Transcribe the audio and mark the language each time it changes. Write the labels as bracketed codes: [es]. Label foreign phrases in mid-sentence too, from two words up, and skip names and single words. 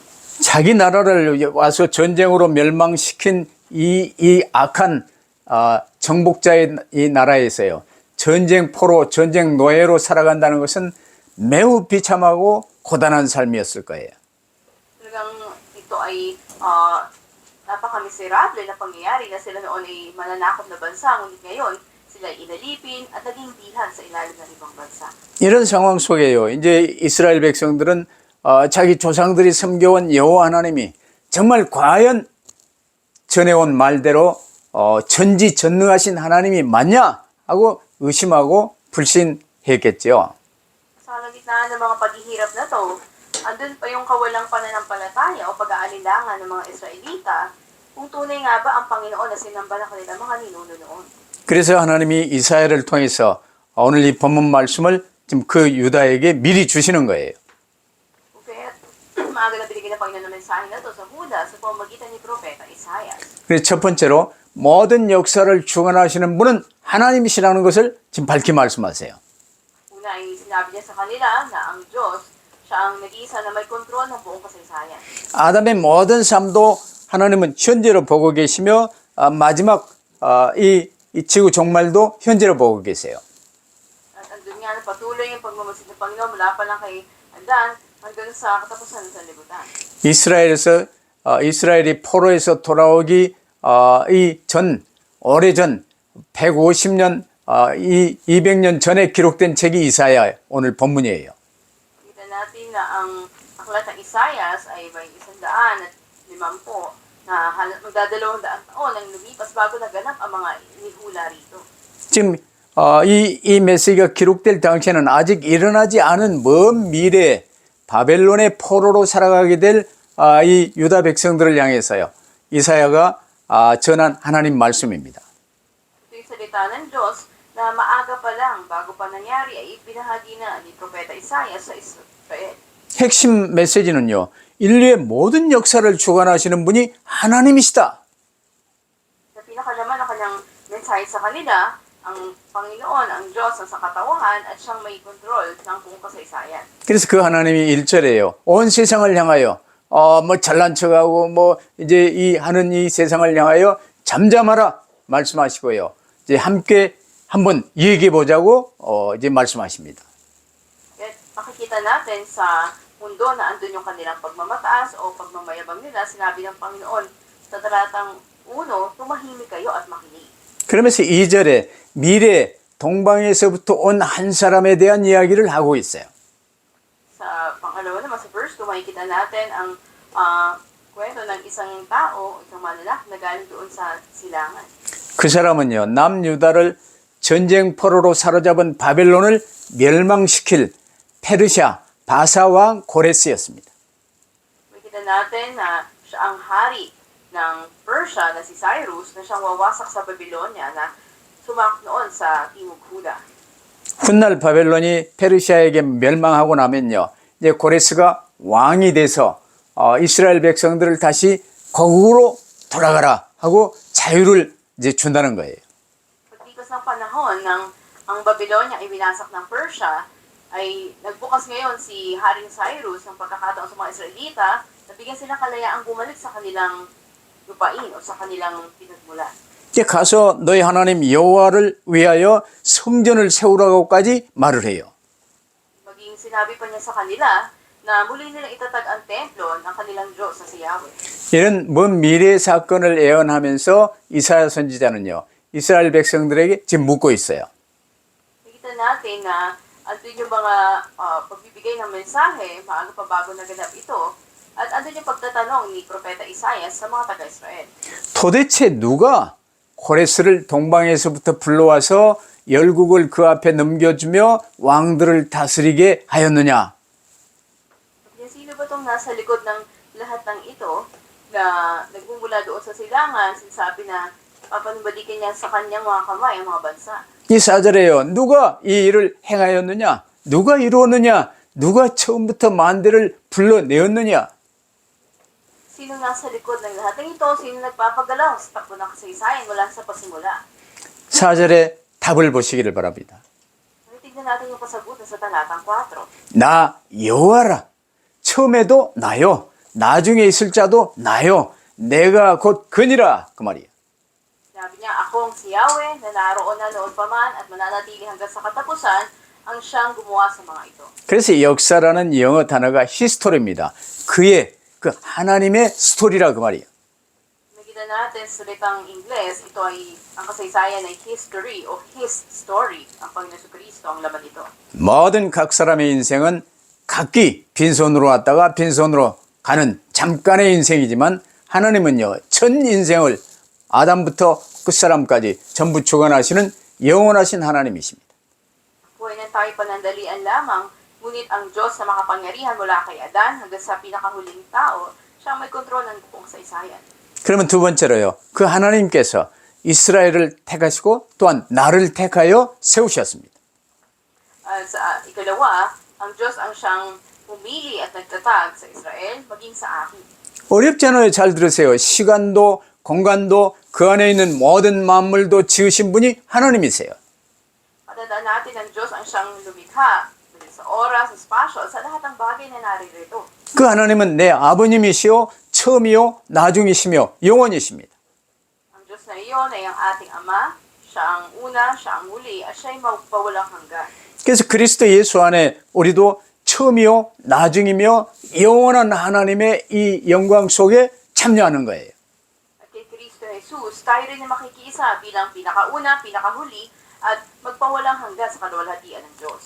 [ko] 자기 나라를 와서 전쟁으로 멸망시킨 이 악한 정복자의 이 나라에서요. 전쟁 포로, 전쟁 노예로 살아간다는 것은 매우 비참하고 고단한 삶이었을 거예요. [tl] Talagang ito ay napaka-miserable na pangyayari na sila noon ay mananakop na bansa, ngunit ngayon sila ay inalipin at naging bihan sa ilalim ng ibang bansa. [ko] 이런 상황 속에요. 이제 이스라엘 백성들은 자기 조상들이 섬겨온 여호와 하나님이 정말 과연 전해온 말대로 전지전능하신 하나님이 맞냐 하고 의심하고 불신했겠죠. [tl] Sa kalagitnaan ng mga paghihirap na to, andun pa yung kawalang pananampalataya o pag-aalinlangan ng mga Israelita kung tunay nga ba ang Panginoon na sinamba ng kanilang mga ninuno noon. [ko] 그래서 하나님이 이사야를 통해서 오늘 이 본문 말씀을 지금 그 유다에게 미리 주시는 거예요. [tl] Kaya maaga na binigyan ng Panginoon ng mensahe na to sa Huda sa pamamagitan ni Propeta Isaiah. [ko] 그래서 첫 번째로 모든 역사를 주관하시는 분은 하나님이시라는 것을 지금 밝히 말씀하세요. [tl] Una ay sinabi niya sa kanila na ang Diyos, siya ang nag-iisa na may kontrol ng buong kasaysayan. [ko] 아담의 모든 삶도 하나님은 현재로 보고 계시며 마지막 이 지구 종말도 현재로 보고 계세요. [tl] At andun nga na patuloy yung pagmamasid ng Panginoon mula pa lang kay Adan hanggang sa katapusan ng sanlibutan. [ko] 이스라엘이 포로에서 돌아오기 오래전 150년 200년 전에 기록된 책이 이사야 오늘 본문이에요. [tl] Kita natin na ang aklat ng Isaias ay may 150 na magdadalawang daang taon ang lumipas bago naganap ang mga inihula rito. [ko] 지금 이 메시지가 기록될 당시에는 아직 일어나지 않은 먼 미래에 바벨론의 포로로 살아가게 될 이 유다 백성들을 향해서요. 이사야가 전한 하나님 말씀입니다. [tl] Ito yung salita ng Diyos na maaga pa lang bago pa nangyari ay ibinahagi na ni Propeta Isaiah sa Israel. [ko] 핵심 메시지는요. 인류의 모든 역사를 주관하시는 분이 하나님이시다. [tl] Sa pinakalaman ng kanyang mensahe sa kanila, ang Panginoon, ang Diyos ang sangkatauhan at siyang may kontrol ng buong kasaysayan. [ko] 그래서 그 하나님이 1절에요. 온 세상을 향하여 뭐 잘난 척하고 뭐 이제 이 하는 이 세상을 향하여 잠잠하라 말씀하시고요. 이제 함께 한번 얘기해 보자고 이제 말씀하십니다. [tl] At makikita natin sa mundo na andun yung kanilang pagmamataas o pagmamayabang nila, sinabi ng Panginoon sa talatang 1, tumahimik kayo at makinig. [ko] 그러면서 2절에 미래 동방에서부터 온 한 사람에 대한 이야기를 하고 있어요. [tl] Sa pangalawa naman, sa verse 2, makikita natin ang kwento ng isang tao, isang malalaki na galing doon sa silangan. [ko] 그 사람은요, 남유다를 전쟁 포로로 사로잡은 바벨론을 멸망시킬 페르시아 바사왕 고레스였습니다. [tl] Makikita natin na siya ang hari ng Persia na si Cyrus na siyang wawasak sa Babylonia na sumak noon sa Timog Huda. [ko] 훗날 바벨론이 페르시아에게 멸망하고 나면요, 이제 고레스가 왕이 돼서 이스라엘 백성들을 다시 거국으로 돌아가라 하고 자유를 이제 준다는 거예요. [tl] Paglipas ng panahon ng ang Babylonia ay winasak ng Persia, ay nagbukas ngayon si Haring Cyrus ng pagkakataon sa mga Israelita na bigyan sila kalayaang bumalik sa kanilang lupain o sa kanilang pinagmulan. [ko] 이제 가서 너희 하나님 여호와를 위하여 성전을 세우라고까지 말을 해요. [tl] Maging sinabi pa niya sa kanila na muli nilang itatag ang templo ng kanilang Diyos na si Yahweh. [ko] 이런 먼 미래의 사건을 예언하면서 이사야 선지자는요, 이스라엘 백성들에게 지금 묻고 있어요. [tl] Nakita natin na andun yung mga pagbibigay ng mensahe, maaga pa bago naganap ito, at andun yung pagtatanong ni Propeta Isaiah sa mga taga-Israel. [ko] 도대체 누가 고레스를 동방에서부터 불러와서 열국을 그 앞에 넘겨주며 왕들을 다스리게 하였느냐? [tl] Sino ba itong nasa likod ng lahat ng ito na nagmumula doon sa silangan, sinasabi na papanumbalikin niya sa kanyang mga kamay ang mga bansa. [ko] 이 4절에요. 누가 이 일을 행하였느냐? 누가 이루었느냐? 누가 처음부터 만대를 불러내었느냐? [tl] Sino nasa likod ng lahat ng ito? Sino nagpapagalaw sa takbo ng kasaysayan mula sa pasimula? [ko] 4절에 답을 보시기를 바랍니다. [tl] Tignan natin yung kasagutan sa talatang 4. [ko] 나 여호와라. 처음에도 나요. 나중에 있을 자도 나요. 내가 곧 그니라. 그 말이에요. [tl] Sabi niya, akong si Yahweh na naroon na noon pa man at mananatili hanggang sa katapusan ang siyang gumawa sa mga ito. [ko] 그래서 역사라는 영어 단어가 히스토리입니다. 그의 그 하나님의 스토리라 그 말이에요. [tl] Nakita natin sa salitang Ingles, ito ay ang kasaysayan ay history o [en] his story. [tl] Ang Panginoon Kristo ang laman nito. [ko] 모든 각 사람의 인생은 각기 빈손으로 왔다가 빈손으로 가는 잠깐의 인생이지만 하나님은요, 전 인생을 아담부터 끝사람까지 전부 주관하시는 영원하신 하나님이십니다. [tl] Buhay ng tayo panandalian lamang, ngunit ang Diyos na makapangyarihan mula kay Adan hanggang sa pinakahuling tao, siyang may kontrol ng buong kasaysayan. [ko] 그러면 두 번째로요, 그 하나님께서 이스라엘을 택하시고 또한 나를 택하여 세우셨습니다. [tl] Sa ikalawa, ang Diyos ang siyang pumili at nagtatag sa Israel, maging sa akin. [ko] 어렵잖아요. 잘 들으세요. 시간도 공간도 그 안에 있는 모든 만물도 지으신 분이 하나님이세요. [tl] Matandaan natin ang Diyos ang siyang lumikha, sa oras, sa spasyo, sa lahat ng bagay na naririto. [ko] 그 하나님은 내 아버님이시요 처음이요 나중이시며 영원이십니다. [tl] Ang Diyos na iyon ay ang ating Ama, siya ang una, siya ang muli, at siya ay magpawalang hanggan. [ko] 그래서 그리스도 예수 안에 우리도 처음이요 나중이며 영원한 하나님의 이 영광 속에 참여하는 거예요. [tl] At kay Kristo Jesus, tayo rin na makikiisa bilang pinakauna, pinakahuli, at magpawalang hanggan sa kaluwalhatian ng Diyos.